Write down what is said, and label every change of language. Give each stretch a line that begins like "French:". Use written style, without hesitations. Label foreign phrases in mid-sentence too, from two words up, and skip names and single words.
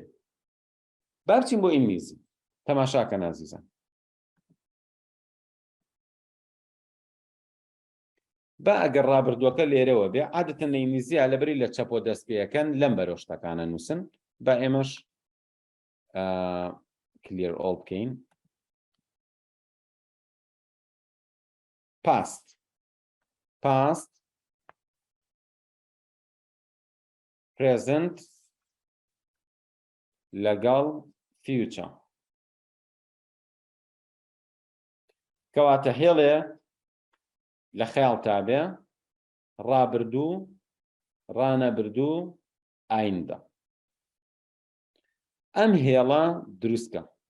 Central Kurdish: با بچین بۆ ئینگلیزی. تەماشاکەن ئازیزان. با ئەگەر ڕابردووەکە لێرەوە بێ، عادەتەن لە ئینگلیزیە لەبەری لە چەپۆ دەست پێەکەن لەم بەرەو شتەکانە نووسن. با ئێمەش
English: clear all
Central Kurdish: بکەین.
English: past present لەگەڵ future.
Central Kurdish: کەواتە هێڵێ لە خەیاڵ تابێ ڕابردوو، ڕانەبردوو، ئایندە. ئەم هێڵە دروستکە.